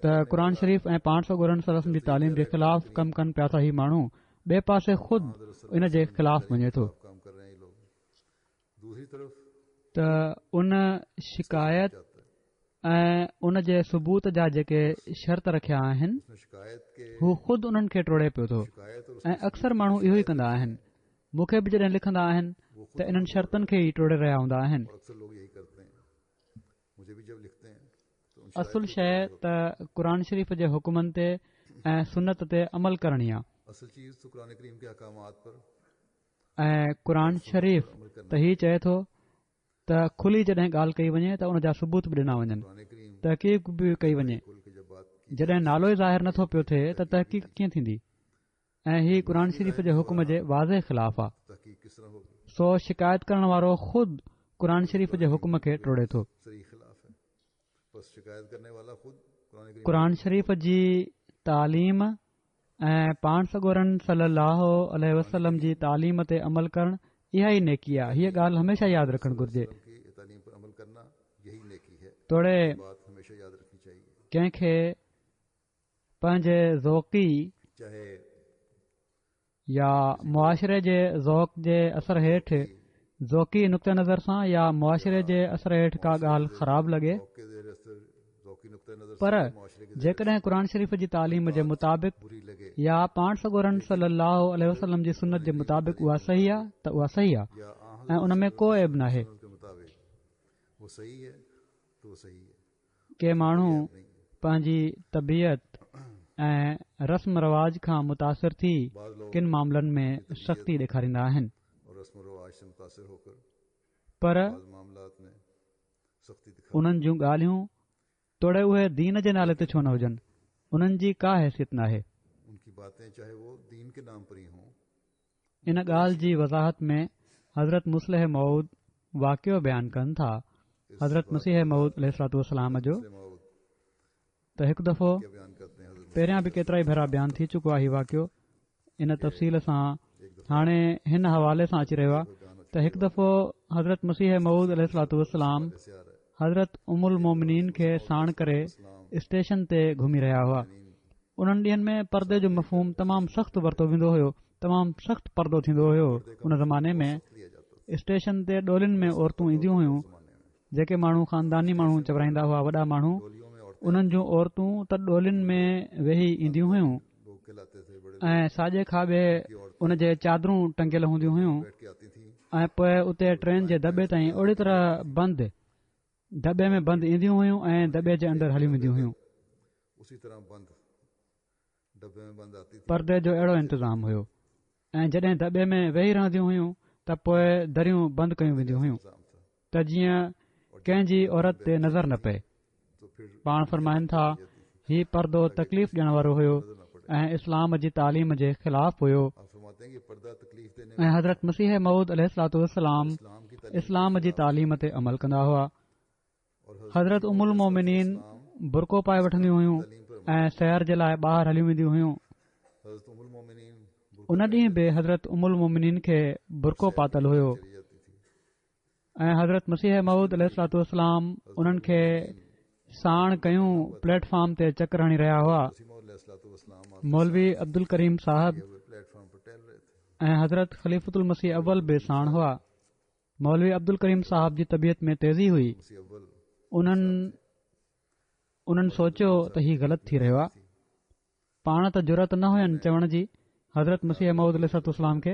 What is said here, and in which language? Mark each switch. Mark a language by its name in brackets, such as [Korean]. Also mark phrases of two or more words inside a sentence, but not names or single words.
[Sindhi] त क़ुर शरीफ़ ऐं पाण सॻोरनि सलम जी तालीम जे ख़िलाफ़ कमु कनि पिया था ही माण्हू, ॿिए पासे ख़ुदि इन जे ख़िलाफ़ वञे थो। [Hindi] काम कर रहे हैं ये लोग। दूसरी तरफ [Sindhi] त उन शिकायत ऐं उन जे सबूत जा जेके शर्त रखिया आहिनि [Hindi] उसने शिकायत के [Sindhi] हू ख़ुदि उन्हनि खे टोड़े पियो थो। [Hindi] शिकायत और [Sindhi] ऐं अक्सर माण्हू इहो ई कंदा आहिनि। मूंखे बि जॾहिं लिखंदा आहिनि त इन्हनि शर्तनि खे ई टोड़े रहिया हूंदा आहिनि। [Hindi] और अक्सर लोग यही करते हैं। मुझे भी जब लिखते हैं तो उन [Sindhi] असुल शइ त क़ुर शरीफ़ जे हुकुमनि ते ऐं सुनत ते अमल करणी आहे [Hindi] असल चीज तो कुरान करीम के अहकामात पर [Sindhi] ऐं क़ुर शरीफ़ त ही चए थो त खुली जॾहिं ॻाल्हि कई वञे त उन जा सबूत बि ॾिना वञनि, [Hindi] कुरान करीम [Sindhi] तहक़ीक़ बि कई वञे। [Hindi] खुल के जब बात की [Sindhi] जॾहिं नालो ई ज़ाहिर नथो पियो थिए त तहक़ीक़ कीअं थींदी? ऐं ही क़ुर शरीफ़ जे हुकुम जे वाज़े ख़िलाफ़ आहे। [Hindi] तहकीक किस तरह होगी? [Sindhi] सो शिकायत करण वारो ख़ुदि क़ुर शरीफ़ जे हुकुम खे टोड़े थो। [Hindi] सही खिलाफ है। बस शिकायत करने वाला खुद कुरान करीम [Sindhi] क़ुर शरीफ़ जी तालीम ऐं पाण सॻोरनि [Arabic] صلاه عليه وسلم [Sindhi] जी तालीम ते अमल करणु इहा ई नेकी आहे। हीअ ॻाल्हि हमेशा यादि रखणु घुर्जे। [Hindi] की तालीम पर अमल करना यही नेकी है। [Sindhi] तोड़े [Hindi] बात हमेशा याद रखनी चाहिए। [Sindhi] कंहिंखे पंहिंजे ज़ौक़ी [Hindi] चाहे [Sindhi] या मुआशिरे जे ज़ौक़ जे असर हेठि ज़ौक़ी नुक़्ते नज़र सां या मुआशिरे जे असर हेठि का ॻाल्हि ख़राबु लॻे, [Hindi] के ज़रिए से ज़ौक़ी नुक्ते नज़र पर से मुआशरे के [Sindhi] जेकॾहिं क़ुर शरीफ़ जी तालीम जे मुताबिक़ [Hindi] बुरी लगे [Sindhi] या पाण सॻोरनि [Arabic] صلاه عليه وسلم [Sindhi] जी सुनत जे मुताबिक़ उहा सही आहे त उहा सही आहे या ऐं उन में को ऐब नाहे। [Hindi] के मुताबिक वो सही है तो वो सही है। [Sindhi] के माण्हू पंहिंजी तबियत ऐं रस्म रवाज खां मुतासिर थी [Hindi] बाद लोग [Sindhi] किन मामलनि में सख़्ती ॾेखारींदा आहिनि, [Hindi] और रस्म रवाज से मुतासिर होकर पर बाद मामलात में सख्ती दिखा [Sindhi] उन्हनि जूं ॻाल्हियूं तोड़े उहे दीन जे नाले ते छो न हुजनि, उन्हनि जी का हैसियत नाहे। [Hindi] उनकी बातें चाहे वो दीन के नाम पर ही हों। [Sindhi] इन ॻाल्हि जी वज़ाहत में हज़रत मुस्लिह मऊद वाक़ियो बयानु कनि था। हज़रत मसीह मऊद अलैहिस्सलाम जो मौद त हिकु दफ़ो [Hindi] क्या बयान करते हैं हज़रत [Sindhi] पहिरियां बि केतिरा ई भेरा बयानु थी चुको आहे हीउ वाक़ियो। इन तफ़सील सां हाणे हिन हवाले सां अची रहियो आहे त हिकु दफ़ो हज़रत मसीह मऊद अलैहिस्सलाम [Hindi] से आ रहा है। [Sindhi] हज़रत उमुल मोमिनीन खे साण करे स्टेशन ते घुमी रहिया हुआ। उन्हनि ॾींहनि में परदे जो मफ़हूम तमामु सख़्तु वरितो वेंदो हुयो, तमामु सख़्तु परदो थींदो हुयो। [Hindi] उन ज़माने में लिया जाता था [Sindhi] स्टेशन ते डोलियुनि में औरतूं ईंदियूं हुयूं। [Hindi] ज़माने में [Sindhi] जेके माण्हू ख़ानदानी माण्हू चवराईंदा हुआ, वॾा माण्हू, [Hindi] टोलियों में औरतें [Sindhi] उन्हनि जूं औरतूं त डोलियुनि में वेही ईंदियूं हुयूं [Hindi] लोग कहलाते थे। बड़े [Sindhi] ऐं साॼे खाॿे उन जे चादरूं टंगियल हूंदियूं हुयूं [Hindi] बैठ के आती थी। [Sindhi] ऐं पोइ उते ट्रेन जे दॿे ताईं ओड़ी तरह बंदि दॿे में बंदि ईंदियूं हुयूं ऐं दॿे जे अंदरि हली वेंदियूं हुयूं। [Hindi] उसी तरह बंद डब्बे में बंद आती थी। [Sindhi] परदे जो अहिड़ो इंतज़ाम हुयो ऐं जॾहिं दॿे में वेही रहंदियूं हुयूं त पोइ दरियूं बंदि कयूं वेंदियूं हुयूं [Hindi] इंतज़ाम था। [Sindhi] त जीअं कंहिंजी औरत ते नज़र न पए। [Hindi] तो फिर [Sindhi] पाण फरमाइनि था हीउ परदो तकलीफ़ ॾियण वारो हुयो [Hindi] नजर न पड़े। [Sindhi] ऐं इस्लाम जी तालीम जे ख़िलाफ़ हुयो [Hindi] आप फरमाते हैं कि पर्दा तकलीफ देने [Sindhi] ऐं हज़रत मसीह मऊद अलैहिस्सलाम [Hindi] इस्लाम की तालीम [Sindhi] इस्लाम जी तालीम ते अमल कंदा हुआ। [Hindi] और [Sindhi] हज़रत उमुल मोमिनीन बुरको पाए वठंदियूं हुयूं [Hindi] तालीम पर [Sindhi] ऐं सैर जे लाइ ॿाहिरि हली वेंदियूं हुयूं। हज़रत उमुल मोमिनीन उन ॾींहुं बि हज़रत उमुल मोमिनीन खे बुरको पातल हुयो [Hindi] चली जाती थी। [Sindhi] ऐं हज़रत मसीह मऊद अलैहिस्सलाम उन्हनि खे साण कयूं प्लेटफॉर्म ते चकर हणी रहिया हुआ। वसलाम [Hindi] मौलवी अब्दुल करीम साहब प्लेटफॉर्म पर टहल रहे थे। [Sindhi] ऐं हज़रत ख़लीफ़ुल मसीह अव्वल बि साण हुआ। मौलवी अब्दुल करीम साहब जी तबियत में तेज़ी हुई। [Hindi] मसीह अव्वल [Sindhi] उन्हनि सोचियो त हीउ ग़लति थी रहियो आहे। पाण त जुरत न हुयनि चवण जी हज़रत मसीह मऊद अलैहिस्सलाम खे।